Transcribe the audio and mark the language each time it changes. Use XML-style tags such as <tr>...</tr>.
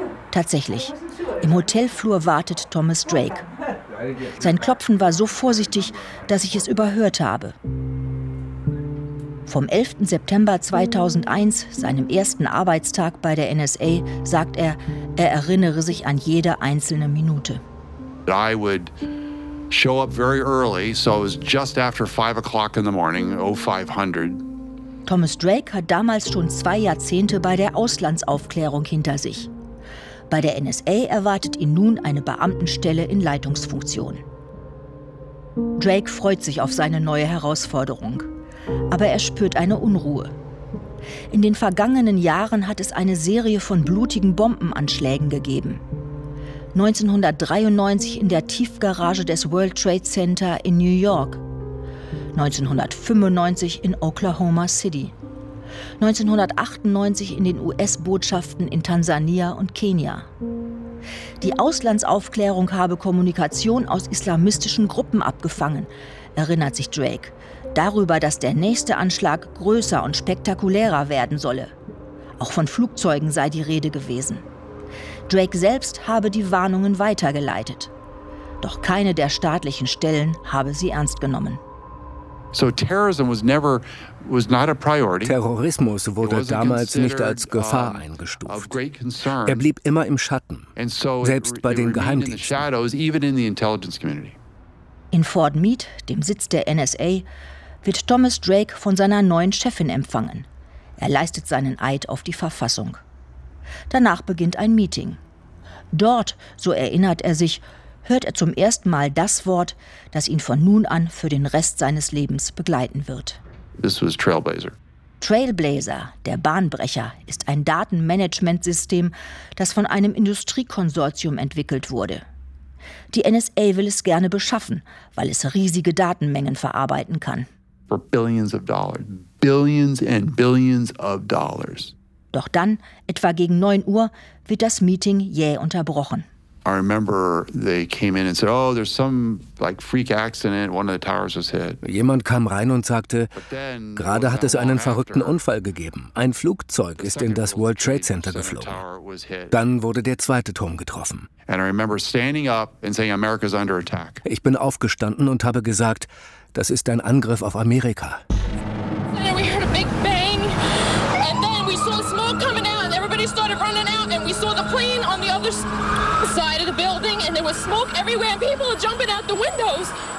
<de>Tatsächlich, im Hotelflur wartet Thomas Drake. Sein Klopfen war so vorsichtig, dass ich es überhört habe. Vom 11. September 2001, seinem ersten Arbeitstag bei der NSA, sagt er, er erinnere sich an jede einzelne Minute.</de> <en>I would show up very early, so it was just after 5 o'clock in the morning, 0500.</en> <de>Thomas Drake hat damals schon 2 Jahrzehnte bei der Auslandsaufklärung hinter sich. Bei der NSA erwartet ihn nun eine Beamtenstelle in Leitungsfunktion. Drake freut sich auf seine neue Herausforderung. Aber er spürt eine Unruhe. In den vergangenen Jahren hat es eine Serie von blutigen Bombenanschlägen gegeben. 1993 in der Tiefgarage des World Trade Center in New York. 1995 in Oklahoma City. 1998 in den US-Botschaften in Tansania und Kenia. Die Auslandsaufklärung habe Kommunikation aus islamistischen Gruppen abgefangen, erinnert sich Drake. Darüber, dass der nächste Anschlag größer und spektakulärer werden solle. Auch von Flugzeugen sei die Rede gewesen. Drake selbst habe die Warnungen weitergeleitet. Doch keine der staatlichen Stellen habe sie ernst genommen.</de> <en>So terrorism was never was not a priority.</en> <de>Terrorismus wurde damals nicht als Gefahr eingestuft. Er blieb immer im Schatten, selbst bei den Geheimdiensten. In Fort Meade, dem Sitz der NSA, wird Thomas Drake von seiner neuen Chefin empfangen. Er leistet seinen Eid auf die Verfassung. Danach beginnt ein Meeting. Dort, so erinnert er sich, hört er zum ersten Mal das Wort, das ihn von nun an für den Rest seines Lebens begleiten wird.</de> <en>This was Trailblazer.</en> <de>Trailblazer, der Bahnbrecher, ist ein Datenmanagementsystem, das von einem Industriekonsortium entwickelt wurde. Die NSA will es gerne beschaffen, weil es riesige Datenmengen verarbeiten kann.</de> <en>For billions of dollars. Billions and billions of dollars.</en> <de>Doch dann, etwa gegen 9 Uhr, wird das Meeting jäh unterbrochen.</de> <en>I remember they came in and said, oh, there's some like freak accident, one of the towers was hit.</en> <de>Jemand kam rein und sagte, gerade hat es einen verrückten Unfall gegeben. Ein Flugzeug ist in das World Trade Center geflogen. Dann wurde der zweite Turm getroffen.</de> <en>And I remember standing up and saying America's under attack.</en> <de>Ich bin aufgestanden und habe gesagt, das ist ein Angriff auf Amerika.</de> <en>We heard a big bang and then we saw smoke coming out and everybody started running out and we saw the plane on the other side of the building and there was smoke everywhere and people were jumping out the windows.</en>